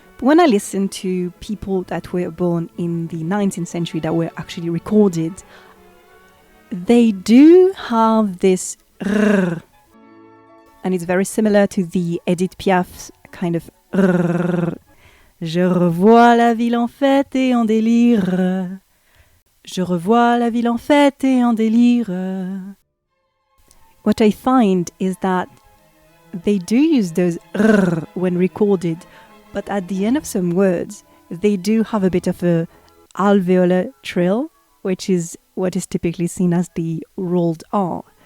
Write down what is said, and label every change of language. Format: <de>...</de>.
<en>But when I listen to people that were born in the 19th century that were actually recorded, they do have this R. And it's very similar to the Edith Piaf's kind of R.</en> <fr>Je revois la ville en fête et en délire. Je revois la ville en fête et en délire.</fr> <en>What I find is that they do use those r when recorded, but at the end of some words, they do have a bit of a alveolar trill, which is what is typically seen as the rolled R.</en>